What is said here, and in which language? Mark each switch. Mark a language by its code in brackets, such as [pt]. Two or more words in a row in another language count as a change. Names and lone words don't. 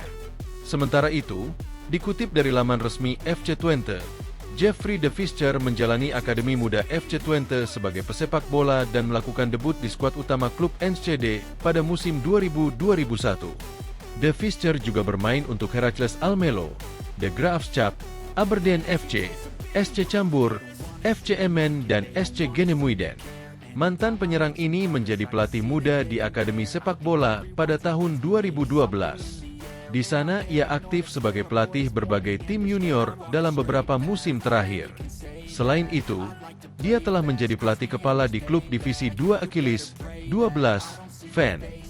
[id] Sementara itu, dikutip dari laman resmi FC Twente, Jeffrey de Visser menjalani Akademi Muda FC Twente sebagai pesepak bola dan melakukan debut di skuad utama klub NSCD pada musim 2000-2001. De Visser juga bermain untuk Heracles Almelo, De Graafschap, Aberdeen FC, SC Cambuur, FC Emmen, dan SC Genemuiden. Mantan penyerang ini menjadi pelatih muda di Akademi Sepak Bola pada tahun 2012. Di sana ia aktif sebagai pelatih berbagai tim junior dalam beberapa musim terakhir. Selain itu, dia telah menjadi pelatih kepala di klub divisi 2 Achilles 12 Fan.